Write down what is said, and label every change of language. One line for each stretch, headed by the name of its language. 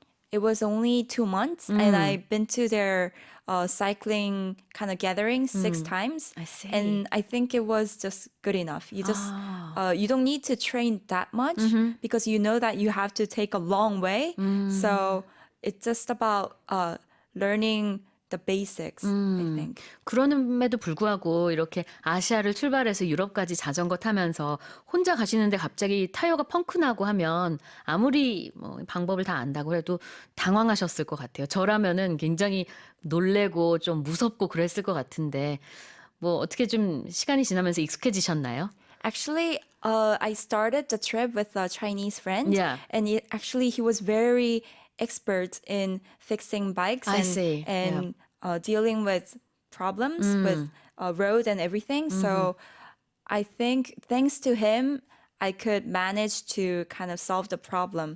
English: it was only 2 months, and I've been to their cycling kind of gatherings 6 times. I see. And I think it was just good enough. You just you don't need to train that much because you know that you have to take a long way. So it's just about learning the basics, I think.
Korean: 그럼에도 불구하고 이렇게 아시아를 출발해서 유럽까지 자전거 타면서 혼자 가시는데 갑자기 타이어가 펑크 나고 하면 아무리 뭐 방법을 다 안다고 해도 당황하셨을 것 같아요. 저라면은 굉장히 놀래고 좀 무섭고 그랬을 것 같은데 뭐 어떻게 좀 시간이 지나면서 익숙해지셨나요?
English: Actually, I started the trip with a Chinese friend, Yeah. and he was very expert in fixing bikes I see. and dealing with problems with road and everything. So I think thanks to him, I could manage to kind of solve the problem